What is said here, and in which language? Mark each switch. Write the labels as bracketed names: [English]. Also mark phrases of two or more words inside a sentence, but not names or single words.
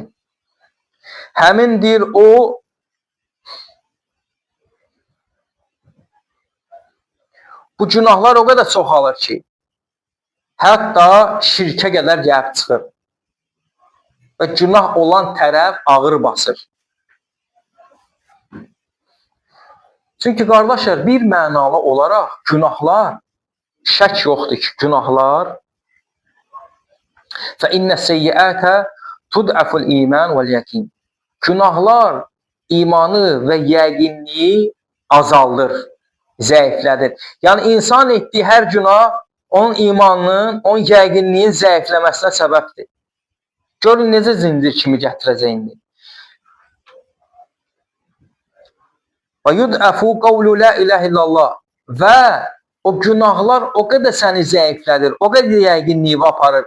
[Azerbaijani] Həmin deyir, bu günahlar o qədər çoxalır ki, hətta şirkə qədər gəlib çıxır. Və günah olan tərəf ağır basır. Çünki qardaşlar, bir mənalı olaraq günahlar, şək yoxdur ki, günahlar [Arabic] فَإِنَّ السَّيِّئَاتَ تُدْعَفُ الْإِيمَانِ وَالْيَقِينِ [Azerbaijani] Günahlar imanı və yəqinliyi azaldır, zəiflədir. Yəni, insan etdiyi hər günah onun imanının, onun yəqinliyin zəifləməsinə səbəbdir. Görün, necə zincir kimi gətirəcək indi. [Arabic] و يضعف قول لا إله إلا الله [Azerbaijani] və o günahlar o qədər səni zəiflədir, o qədər yəqinliyi aparır.